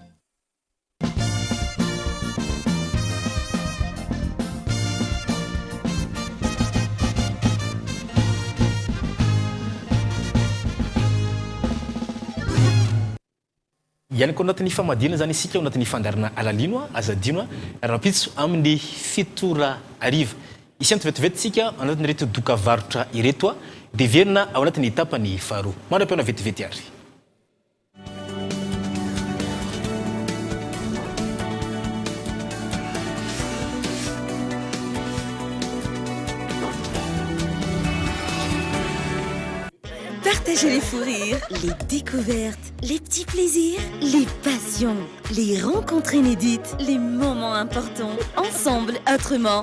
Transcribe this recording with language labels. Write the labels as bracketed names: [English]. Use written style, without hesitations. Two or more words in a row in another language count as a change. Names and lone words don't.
[Malagasy] Ihany koa anatin'ny famadihana zany isika ao anatin'ny fandarana alalino azadino rapitso amin'ny 7:00 isy antovetovety tsika anatin'ny reto doka varotra ireto dia verina ao anatin'ny etapany faharoa manam-peona vetivety ary. [French] Partagez les fous rires, les découvertes, les petits plaisirs, les passions, les rencontres inédites, les moments importants, ensemble, autrement.